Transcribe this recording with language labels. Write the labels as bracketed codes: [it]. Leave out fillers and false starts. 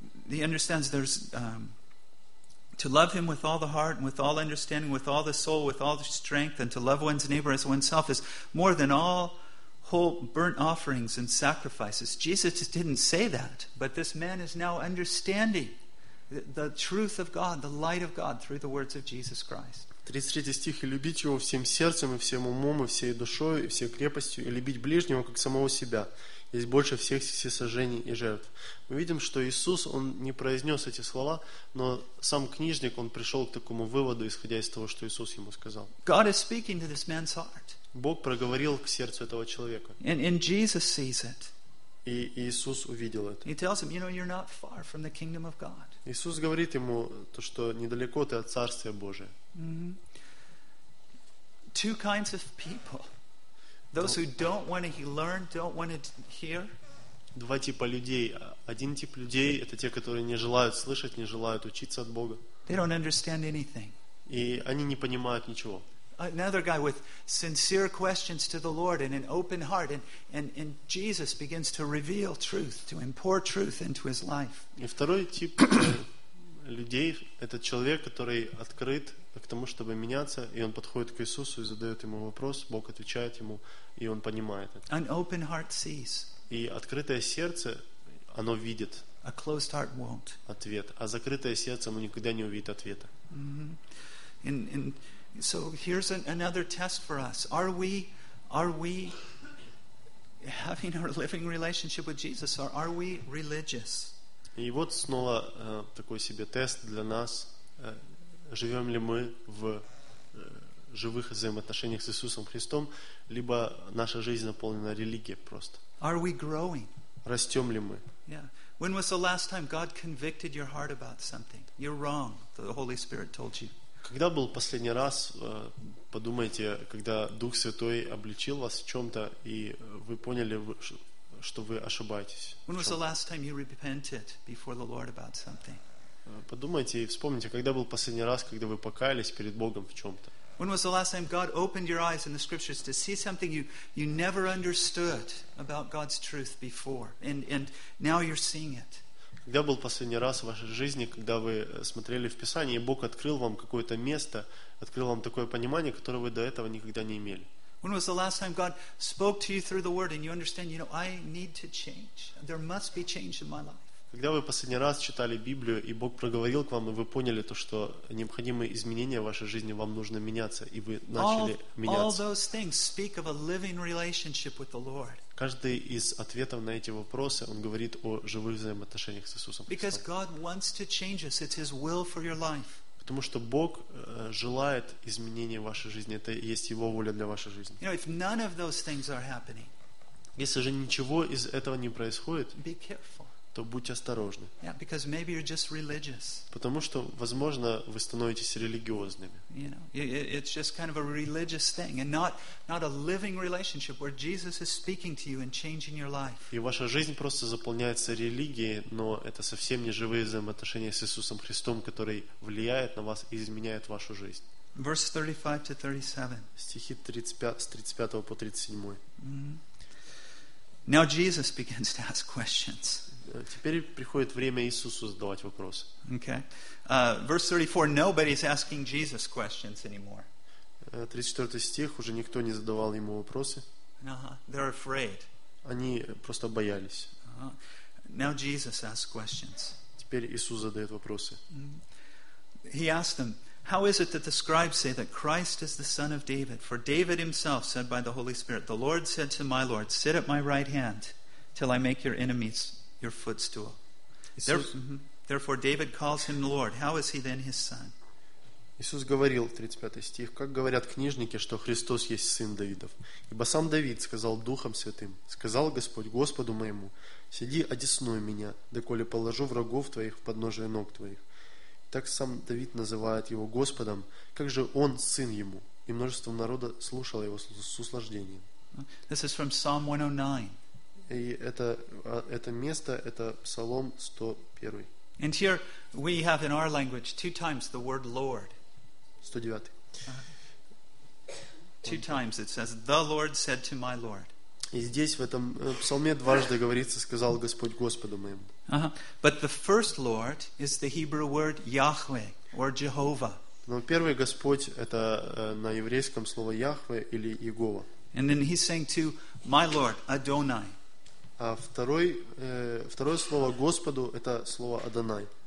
[en] He understands there's to love him with all the heart and with all understanding, with all the soul, with all the strength, and to love one's neighbor as oneself is more than all whole burnt offerings and sacrifices. Jesus didn't say that, but this man is now understanding the truth of God, the light of God through the words of Jesus Christ. [ru] 33 стих, и любить его всем сердцем, и всем умом, и всей душой, и всей крепостью, и любить ближнего, как самого себя, есть больше всех всесожжений и жертв. Мы видим, что Иисус, он не произнес эти слова, но сам книжник, он пришел к такому выводу, исходя из того, что Иисус ему сказал. [en] God is speaking to this man's heart. [ru] Бог проговорил к сердцу этого человека. [en] And Jesus sees it. [ru] И Иисус увидел это. [en] He tells him, you know, you're not far from the kingdom of God. [ru] Иисус говорит ему то, что недалеко ты от Царствия Божия. [en] Mm-hmm. Two kinds of people. Those who don't want to learn, don't want to hear. [ru] Два типа людей. Один тип людей это те, которые не желают слышать, не желают учиться от Бога. [en] They don't understand anything. [ru] И они не понимают ничего. [en] Another guy with sincere questions to the Lord and an open heart, and Jesus begins to reveal truth, to impart truth into his life. [ru] И второй тип людей это человек, который открыт к тому, чтобы меняться, и он подходит к Иисусу и задает ему вопрос, Бог отвечает ему, и он понимает это. [en] An open heart sees. [ru] И открытое сердце, оно видит. [en] A closed heart won't. [ru] Ответ. А закрытое сердце, оно никогда не увидит ответа. [en] Mm-hmm. And so here's another test for us. Are we having our living relationship with Jesus, or are we religious? [ru] И вот снова такой себе тест для нас. Живем ли мы в живых взаимоотношениях с Иисусом Христом, либо наша жизнь наполнена религией просто? [en] Are we growing? [ru] Растем ли мы? [en] Yeah. When was the last time God convicted your heart about something? You're wrong, the Holy Spirit told you. [ru] Когда был последний раз, подумайте, когда Дух Святой обличил вас в чем-то, и вы поняли, что вы ошибаетесь? [en] When was the last time you repented before the Lord about something? [ru] Подумайте и вспомните, когда был последний раз, когда вы покаялись перед Богом в чем-то. [en] When was the last time God opened your eyes in the Scriptures to see something you never understood about God's truth before, and now you're seeing it? [ru] Когда был последний раз в вашей жизни, когда вы смотрели в Писание, и Бог открыл вам какое-то место, открыл вам такое понимание, которое вы до этого никогда не имели? [en] When was the last time God spoke to you through the Word and you understand, you know, I need to change. There must be change in my life. [ru] Когда вы последний раз читали Библию, и Бог проговорил к вам, и вы поняли то, что необходимы изменения в вашей жизни, вам нужно меняться, и вы начали меняться. [en] All those things speak of a living relationship with the Lord. [ru] Каждый из ответов на эти вопросы, он говорит о живых взаимоотношениях с Иисусом Христом. [en] Because God wants to change us, it's His will for your life. [ru] Потому что Бог желает изменения в вашей жизни, это и есть Его воля для вашей жизни. [en] You know, if none of those things are happening, [ru] если же ничего из этого не происходит, [en] be careful. [ru] То будьте осторожны. [en] Yeah, because maybe you're just religious. [ru] Потому что, возможно, вы становитесь религиозными. [en] You know, it's just kind of a religious thing, and not a living relationship where Jesus is speaking to you and changing your life. [ru] И ваша жизнь просто заполняется религией, но это совсем не живые взаимоотношения с Иисусом Христом, который влияет на вас и изменяет вашу жизнь. [en] Verse 35 to 37. [ru] Стихи 35, с 35 по 37. [en] Mm-hmm. Now Jesus begins to ask questions. [ru] Теперь приходит время Иисусу задавать вопросы. [en] Okay. Verse 34. Nobody's asking Jesus questions anymore. [ru] 34 стих, уже никто не задавал ему вопросы. [en] Uh-huh. They're afraid. [ru] Они просто боялись. [en] Uh-huh. Now Jesus asks questions. [ru] Теперь Иисус задает вопросы. [en] He asked them, How is it that the scribes say that Christ is the son of David? For David himself said by the Holy Spirit, the Lord said to my Lord, sit at my right hand till I make your enemies your footstool. Therefore David calls him Lord. How is he then his son? [ru] Иисус говорил, 35 стих, как говорят книжники, что Христос есть сын Давидов. Ибо сам Давид сказал Духом Святым, сказал Господь Господу моему, сиди одесную меня, доколе положу врагов твоих в подножие ног твоих. Так сам Давид называет его Господом, как же он сын ему? И множество народа слушало его с услаждением. [en] This is from Psalm 109. [ru] И это место, это Псалом 101. [en] And here we have in our language two times the word Lord. [ru] 109. [en] Two times it says, the Lord said to my Lord. [ru] И здесь в этом псалме дважды говорится, сказал Господь Господу моему. [en] But the first Lord is the Hebrew word Yahweh or Jehovah. [ru] Но первый Господь это на еврейском слово Яхве или Иегова. [en] And then he's saying to my Lord Adonai. [ru] А второе слово Господу это слово Адонай.